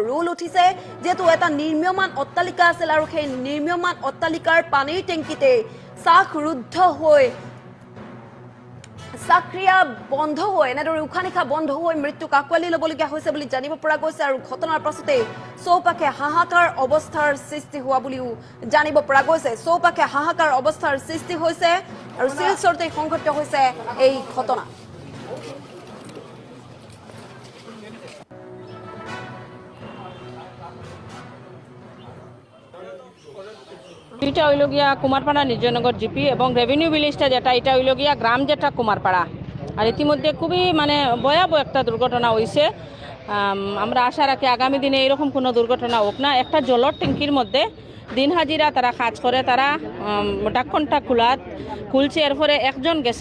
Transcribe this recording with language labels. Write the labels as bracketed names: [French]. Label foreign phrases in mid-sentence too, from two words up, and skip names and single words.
[Assamese] ৰোল উঠিছে যেহেতু এটা নিৰ্মীয়মান অট্টালিকা আছিল আৰু সেই নিৰ্মীয়মান অট্টালিকাৰ পানীৰ টেংকিতে চাকৰুদ্ধ হৈ চাক্ৰিয়া বন্ধ হৈ এনেদৰে উশাহ নিশাহ বন্ধ হৈ মৃত্যুক আঁকোৱালি ল'বলগীয়া হৈছে বুলি জানিব পৰা গৈছে আৰু ঘটনাৰ পাছতে চৌপাশে হাহাকাৰ অৱস্থাৰ সৃষ্টি হোৱা বুলিও জানিব পৰা গৈছে চৌপাশে হাহাকাৰ অৱস্থাৰ সৃষ্টি হৈছে আৰু শিলচৰতে সংঘটিত হৈছে এই ঘটনা [Bangla] এটা হইলগিয়া কুমারপাড়া নির্জনগর জিপি এবং [English] revenue villageটা [Bangla] যেটা এটা হইলগিয়া গ্রাম যেটা কুমারপাড়া আর ইতিমধ্যে খুবই ভয়াবহ একটা দুর্ঘটনা হয়েছে আমরা আশা রাখি আগামী দিনে এরকম কোনো দুর্ঘটনা হোক না একটা জলের ট্যাঙ্কির মধ্যে দিন হাজিরা তারা কাজ করে তারা ঢাকনটা খুলছে এরপরে একজন গেছে